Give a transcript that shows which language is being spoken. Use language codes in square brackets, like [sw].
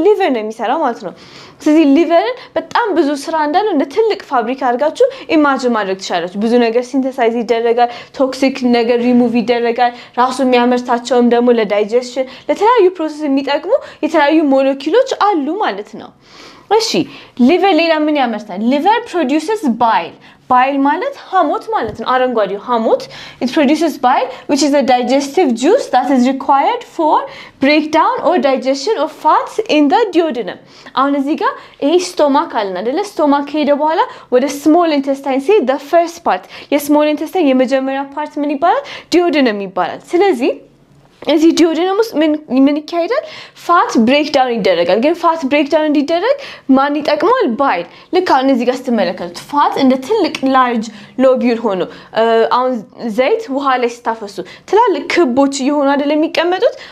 [am] ሊቨር ነው የሚሰራው ማለት ነው። ስለዚህ ሊቨርን በጣም ብዙ ስራ እንዳለው እንደ ትልቅ ፋብሪካ አድርጋችሁ ኢማጂን ማድረግ ትችላላችሁ። ብዙ ነገር ሲንተሳይዝ ይደረጋል፣ ቶክሲክ ነገር ሪሙቭ ይደረጋል። ራሱ የሚያመርታቸውም ደግሞ ለዳይጀስሽን ለተለያዩ ፕሮሰስ የሚጠቅሙ የተለያዩ ሞለኪውሎች አሉ ማለት ነው። እሺ ሊቨር ሌላ ምን ያመርታል? [en] ሊቨር produces bile። [am] ባይል ማለት ሐሞት ማለት ነው። አረንጓዴው ሐሞት [en] it produces bile which is a digestive juice that is required for breakdown or digestion of fats in the duodenum። [am] አሁን እዚህ ጋር ይሄ ስቶማክ አለን አይደለ? ስቶማክ ሄደ በኋላ ወደ ስሞል ኢንተስታይን ሲሄድ [en] the first part [am] የስሞል ኢንተስታይን የመጀመሪያ ፓርት ምን ይባላል? ዲዮደነም ይባላል። ስለዚህ እዚህ ዲዮዲነም ውስጥ ምን ይካሄዳል? ፋት ብሬክ ዳውን ይደረጋል። ግን ፋት ብሬክ ዳውን እንዲደረግ ማን ይጠቅማል? ባይል። ልክ አሁን እዚህ ጋር ስትመለከቱት ፋት እንደ ትልቅ ላርጅ ሎቢዩል ሆኖ አሁን ዘይት ውሃ ላይ ስታፈሱ ትላልቅ ክቦች እየሆኑ አይደል የሚቀመጡት?